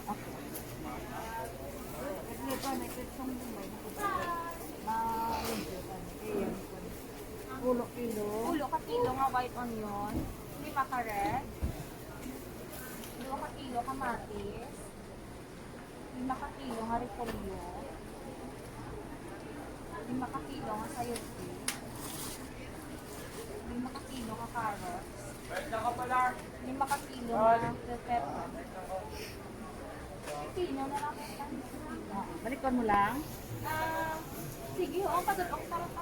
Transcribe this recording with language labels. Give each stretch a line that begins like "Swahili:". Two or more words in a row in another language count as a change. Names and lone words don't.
Hiligaynon: Pulo kilo. Pulo ka kilo nga
English: white onion.
Hiligaynon: 5 ka red. 2 ka kilo kamatis. 5 ka kilo nga repolyo. 5 ka kilo nga sayote. 5 ka kilo ka carrots. 5 ka kilo nga
English: bell pepper.
Hiligaynon: Kilo na lang. Balikan mo lang. Sige, padulok para pa.